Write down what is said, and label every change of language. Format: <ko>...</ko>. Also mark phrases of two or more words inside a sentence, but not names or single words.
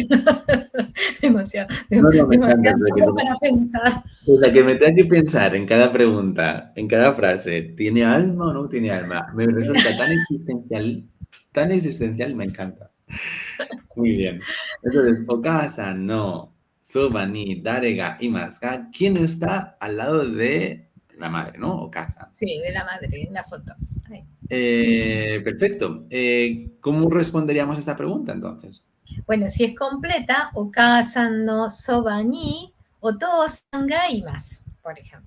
<es>Demasiado cosas para pensar. La que me tenga que pensar en cada pregunta, en cada frase, ¿tiene alma o no tiene alma? Me resulta tan existencial, me encanta. Muy bien. Entonces,</es> <ja>お母さんのそばに誰がいますか.</ja> <es>¿Quién está al lado de la madre, no? Okasa. Sí, de la madre, en la foto. Ahí. Perfecto. ¿Cómo responderíamos a esta pregunta entonces? Bueno, si es completa,</es> <ja>お母さんのそばにお父さんがいます,</ja> <es>por ejemplo.</es>